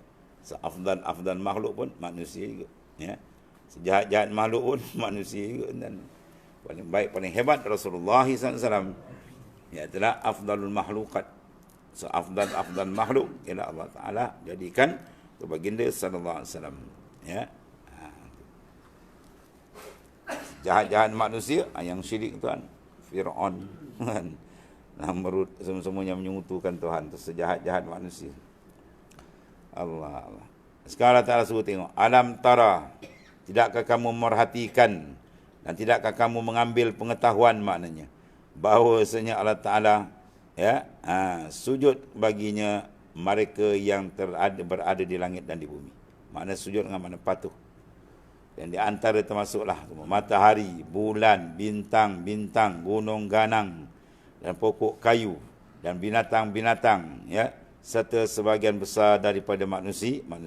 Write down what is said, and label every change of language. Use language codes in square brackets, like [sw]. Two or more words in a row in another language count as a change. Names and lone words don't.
[ms] Seafdal makhluk pun manusia juga. Ya. Sejahat-jahat makhluk pun manusia juga. Dan paling baik, paling hebat Rasulullah SAW. [ar] Ialah أفضل المخلوقات. [ms] Seafdal makhluk ialah Allah Ta'ala jadikan ke baginda [ar] صلى الله عليه وسلم. [ms] Ya. Jahat-jahat manusia yang syirik Tuhan. Fir'aun. Namrud, semuanya menyekutukan Tuhan. Itu sejahat-jahat manusia. Allah. Sekarang Allah Ta'ala suruh tengok. [ar] ألم تر. [ms] Tidakkah kamu memerhatikan dan tidakkah kamu mengambil pengetahuan maknanya bahawasanya Allah Ta'ala sujud baginya mereka yang berada di langit dan di bumi. Makna sujud dengan makna patuh. Dan di antara termasuklah matahari, bulan, bintang, gunung ganang dan pokok kayu dan binatang-binatang, ya, serta sebagian besar daripada manusia.